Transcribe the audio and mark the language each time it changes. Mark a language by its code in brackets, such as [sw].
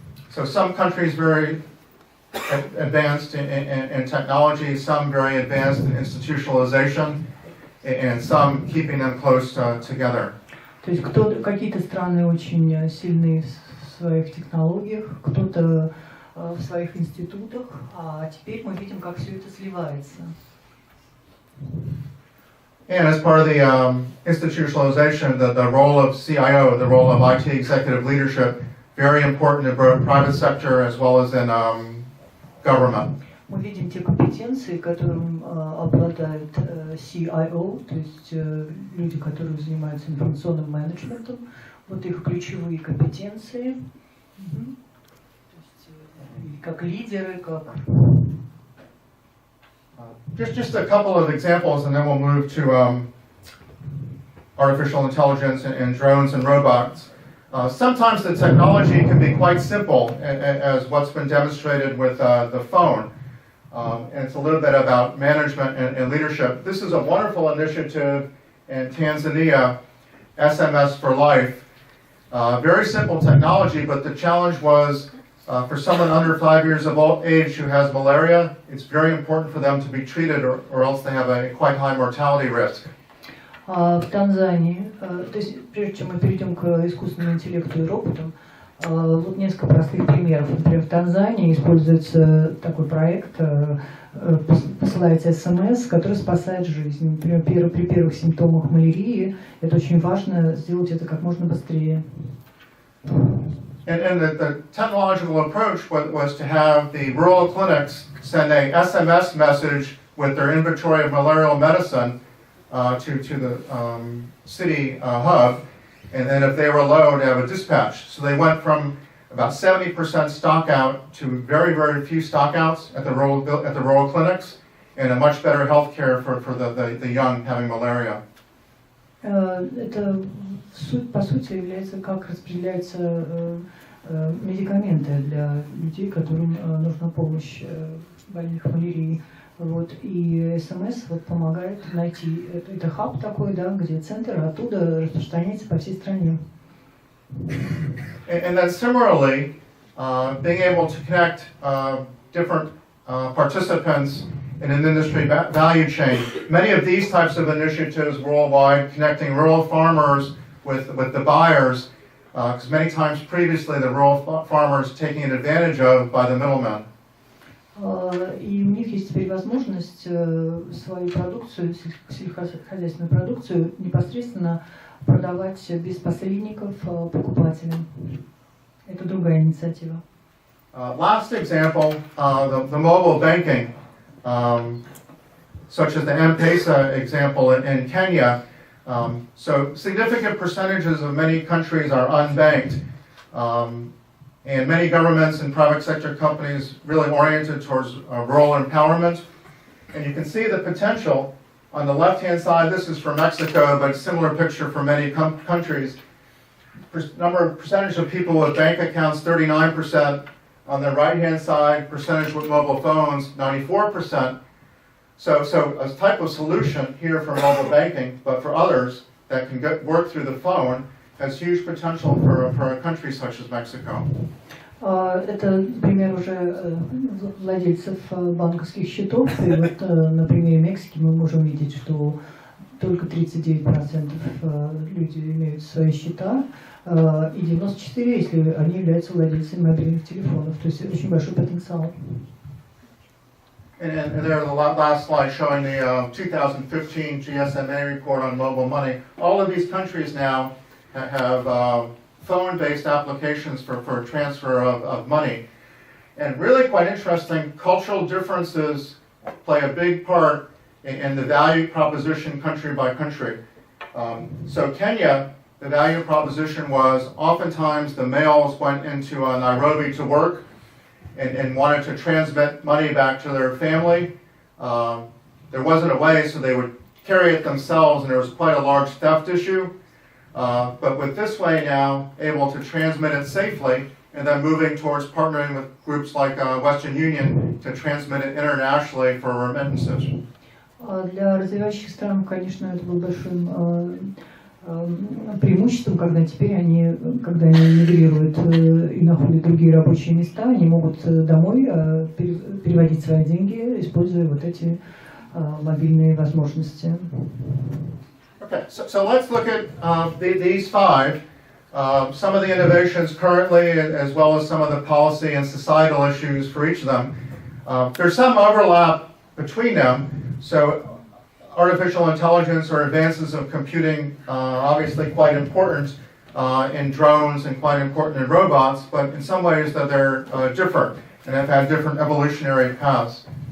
[en] So some countries very advanced in technology, some very advanced in institutionalization, and some keeping them close together. [ru] То есть какие-то страны очень сильны в своих технологиях, кто-то в своих институтах, а теперь мы видим, как все это сливается. [en] And as part of the institutionalization, the role of CIO, the role of IT executive leadership, very important in both private sector as well as in government. [ru] Мы видим те компетенции, которым обладает CIO, то есть люди, которые занимаются информационным менеджментом, вот их ключевые компетенции, то есть как лидеры, как... [en] Just a couple of examples, and then we'll move to artificial intelligence and drones and robots. Sometimes the technology can be quite simple, as what's been demonstrated with the phone. And it's a little bit about management and leadership. This is a wonderful initiative in Tanzania, SMS for Life. Very simple technology, but the challenge was for someone under 5 years of age who has malaria, it's very important for them to be treated or else they have a quite high mortality risk. [ru] В Танзании, то есть прежде чем мы перейдем к искусственному интеллекту и роботам, вот несколько простых примеров. Например, в Танзании используется такой проект, посылается СМС, который спасает жизнь. Например, при первых симптомах малярии это очень важно сделать это как можно быстрее. [en] And the technological approach was to have the rural clinics send a SMS message with their inventory of malarial medicine to the city hub, and then if they were low, to have a dispatch. So they went from about 70% stock out to very, very few stock outs at the rural clinics, and a much better health care for the young having malaria. [ru] Это по сути является, как распределяются медикаменты для людей, которым нужна помощь больных малярией. Вот, и СМС вот помогает найти, это хаб такой, да, где центр, оттуда распространяется по всей стране. [en] And then similarly, being able to connect different participants in an industry value chain. Many of these types of initiatives worldwide, connecting rural farmers with the buyers, because many times previously the rural farmers taken advantage of by the middlemen. [ru] И у них есть теперь возможность свою продукцию, сельскохозяйственную продукцию, непосредственно продавать без посредников покупателям. Это другая инициатива. [en] Last example, the mobile banking, such as the M-Pesa example in Kenya. So significant percentages of many countries are unbanked. And many governments and private sector companies really oriented towards rural empowerment. And you can see the potential on the left-hand side. This is for Mexico, but similar picture for many countries. Percentage of people with bank accounts, 39%. On the right-hand side, percentage with mobile phones, 94%. So a type of solution here for mobile banking, but for others that can work through the phone, has huge potential for a country such as Mexico. [ru] Это пример уже владельцев банковских счетов. И вот на примере Мексики мы можем видеть, что только 39% людей имеют свои счета, и 94%, если они являются владельцами мобильных телефонов. То есть очень большой потенциал. [en] And there's the last slide showing the 2015 GSMA report on mobile money. All of these countries now have phone-based applications for transfer of money. And really quite interesting, cultural differences play a big part in the value proposition country by country. So Kenya, the value proposition was oftentimes the males went into Nairobi to work and wanted to transmit money back to their family. There wasn't a way, so they would carry it themselves, and there was quite a large theft issue. But with this way now, able to transmit it safely, and then moving towards partnering with groups like Western Union to transmit it internationally for remittances. [ru] Для развивающих стран, конечно, это был большим преимуществом, когда теперь они, когда они мигрируют и находят другие рабочие места, они могут домой переводить свои деньги, используя вот эти мобильные возможности. [en] Okay, so let's look at these five, some of the innovations currently, as well as some of the policy and societal issues for each of them. There's some overlap between them. So artificial intelligence or advances of computing are obviously quite important in drones and quite important in robots, but in some ways that they're different and have had different evolutionary paths.